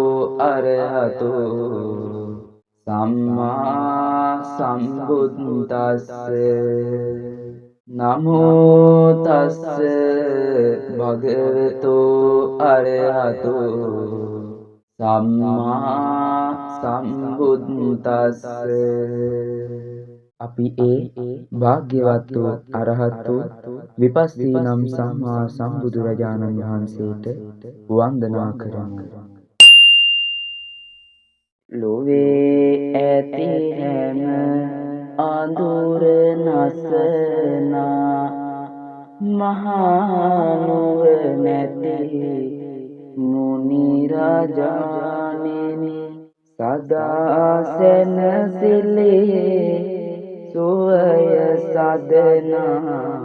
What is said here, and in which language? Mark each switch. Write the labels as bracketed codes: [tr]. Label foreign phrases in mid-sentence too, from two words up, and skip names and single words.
[pi] අරහතෝ සම්මා සම්බුද්දස්ස නමෝ තස්ස භගවතු අරහතෝ සම්මා සම්බුද්දස්ස [si] අපි භාග්‍යවත් වූ අරහත් වූ විපස්සී නම් සම්මා සම්බුදුරජාණන් වහන්සේට වන්දනා කරමු. ලොවේ ඇති හැම අඳුර නසනා මහනුව නැති මුනි රාජානෙනි සදා සැනසෙලේ සෝය සදනා